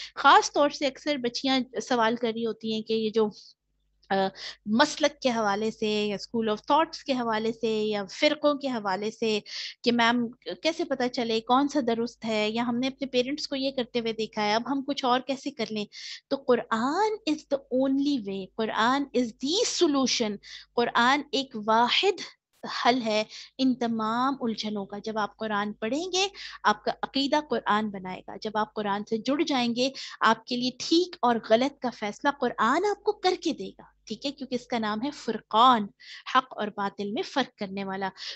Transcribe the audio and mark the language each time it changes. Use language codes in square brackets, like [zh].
[ur] خاص طور سے اکثر بچیاں سوال کر رہی ہوتی ہیں کہ یہ جو مسلک کے حوالے سے یا اسکول آف تھاٹس کے حوالے سے یا فرقوں کے حوالے سے کہ میم کیسے پتہ چلے کون سا درست ہے, یا ہم نے اپنے پیرنٹس کو یہ کرتے ہوئے دیکھا ہے, اب ہم کچھ اور کیسے کر لیں. [en] تو Quran is the only way, Quran is the solution, [ur] قرآن ایک واحد حل ہے ان تمام الجھنوں کا. جب آپ قرآن پڑھیں گے آپ کا عقیدہ قرآن بنائے گا, جب آپ قرآن سے جڑ جائیں گے آپ کے لیے ٹھیک اور غلط کا فیصلہ قرآن آپ کو کر کے دے گا. ٹھیک ہے, کیونکہ اس کا نام ہے فرقان, حق اور باطل میں فرق کرنے والا.